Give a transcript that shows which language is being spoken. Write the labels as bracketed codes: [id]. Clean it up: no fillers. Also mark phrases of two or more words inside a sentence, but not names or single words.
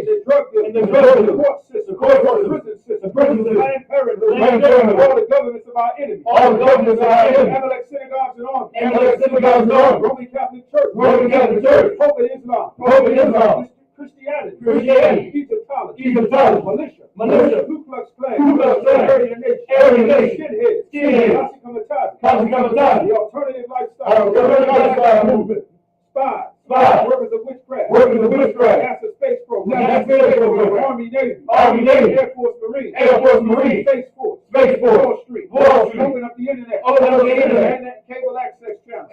[en] The drug dealers. And the drug dealers. The court system. The court system. The prison system. The prison system. The land parenthood. The land parenthood. All the governments of our enemies. All the governments of our enemies. Amalek synagogues and armies. Amalek synagogues and armies. Roman Catholic Church. Roman Catholic Church. Pope of Islam. Pope of Islam. Christianity. Christianity. Egyptology. Egyptology. Militia. Militia. Ku Klux Klan. Ku Klux Klan. Aryan Nation. Aryan Nation. Skinheads. Skinheads. Nazi Kamikaze. Nazi Kamikaze. The alternative lifestyle. Alternative lifestyle movement. Spies. Spies. Workers of witchcraft. Workers of witchcraft. NASA space program. NASA space program. Army Navy. Army Navy. Air Force Marine. Air Force Marine. Space Force. Space Force. Wall Street. Wall Street. Open up the internet. Open up the internet. And that cable access channel.